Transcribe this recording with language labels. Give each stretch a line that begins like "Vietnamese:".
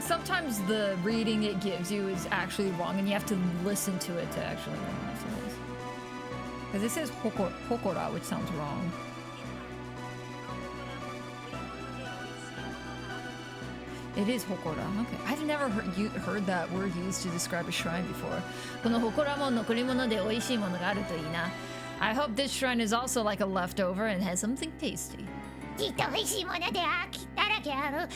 English: Sometimes the reading it gives you is actually wrong, and you have to listen to it to actually memorize it. Because it says hokora, which sounds wrong. It is hokora. Okay. I've never heard that word used to describe a shrine before.
Japanese: この祠も残り物で美味しいものがあるといいな。
English: I hope this shrine is also like a leftover and has something tasty.
Japanese: きっと美味しいもので飽きだらけある。